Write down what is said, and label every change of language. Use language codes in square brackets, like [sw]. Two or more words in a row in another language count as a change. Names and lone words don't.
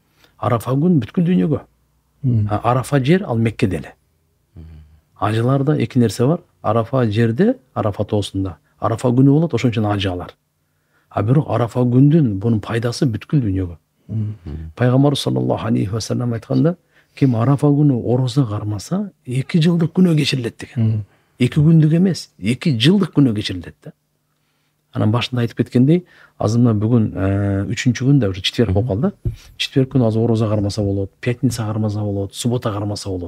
[ky] Арафа күн бүткүл дүйнөгө. Арафа жер ал Меккеде эле. Ажыларда эки нерсе бар. Арафа жерде, Арафа тоосунда. Арафа күнү болот, ошон үчүн ажы алар. Бирок Арафа күндүн бунун пайдасы бүткүл дүйнөгө. Пайгамбар [ar] صلى الله عليه وسلم [ky] айтканда, ким Арафа күнү орозо кармаса, 2 жылдык күнөө кечирилет деген. 2 күндүк эмес, 2 жылдык күнөө кечирилет да. Анан башында айтып кеткендей, азырына бүгүн 3-күн да, четверг болуп калды. Четверг күнү азыр орозо кармаса болот, пятница кармаса болот, суббота кармаса болот.